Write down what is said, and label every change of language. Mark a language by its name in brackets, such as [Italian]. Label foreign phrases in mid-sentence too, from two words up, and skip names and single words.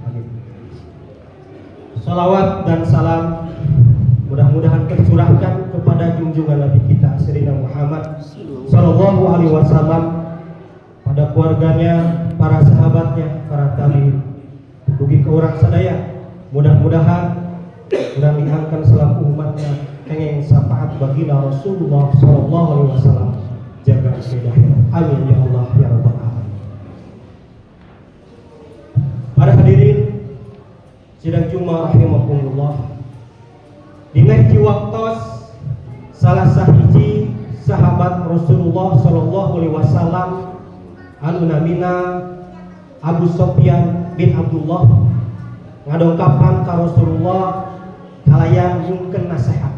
[Indonesian] Salawat dan salam mudah-mudahan tercurahkan kepada junjungan Nabi kita Sayyidina Muhammad [Arabic] صلى الله عليه وسلم, [Indonesian] pada keluarganya, para sahabatnya, para tabi'in, [Sundanese] dugi ke [Indonesian] orang sadaya. Mudah-mudahan [Sundanese] urang diangkan [Indonesian] selaku umatnya kenging syafaat baginda Rasulullah [Arabic] صلى الله عليه وسلم [Indonesian] jaga hidayah. [Arabic] آمين يا الله يا رب العالمين. [Sundanese] Para hadirin sidang Jumat rahimakumullah, dina hiji waktos salah sahiji sahabat Rasulullah [Arabic] صلى الله عليه وسلم [Sundanese] anu namina Abu Sufyan bin Abdullah ngadongkapan ka Rasulullah kalayan nyungkeun nasihat.